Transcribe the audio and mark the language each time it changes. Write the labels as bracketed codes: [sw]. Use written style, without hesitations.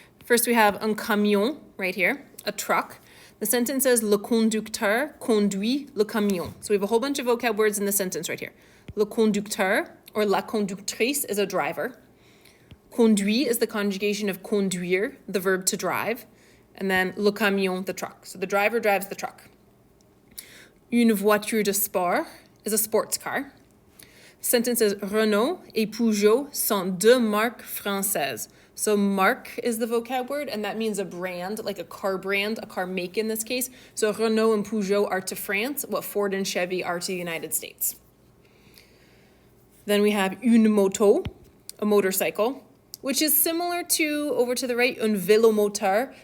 [en] First we have [fr] un camion [en] right here, a truck. The sentence says [fr] le conducteur conduit le camion. [en] So we have a whole bunch of vocab words in the sentence right here. [fr] Le conducteur [en] or [fr] la conductrice [en] is a driver. Conduit is the conjugation of conduire, the verb to drive. And then [fr] le camion, [en] the truck. So the driver drives the truck. [fr] Une voiture de sport [en] is a sports car. Sentence says [fr] Renault et Peugeot sont deux marques françaises. [en] So marque is the vocab word, and that means a brand, like a car brand, a car make in this case. So Renault and Peugeot are to France, what Ford and Chevy are to the United States. Then we have [fr] une moto, [en] a motorcycle, which is similar to, over to the right, [fr] un vélomoteur.